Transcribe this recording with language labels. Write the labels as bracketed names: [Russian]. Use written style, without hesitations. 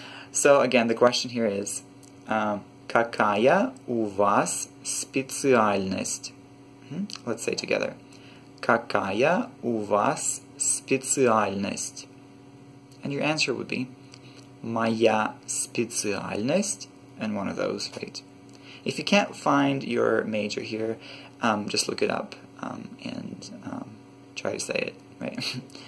[English] So again, the question here is, [Russian] какая у вас специальность? [English] Let's say together. [Russian] Какая у вас специальность? [English] And your answer would be, [Russian] моя специальность, [English] and one of those, right? If you can't find your major here, just look it up and try to say it, right?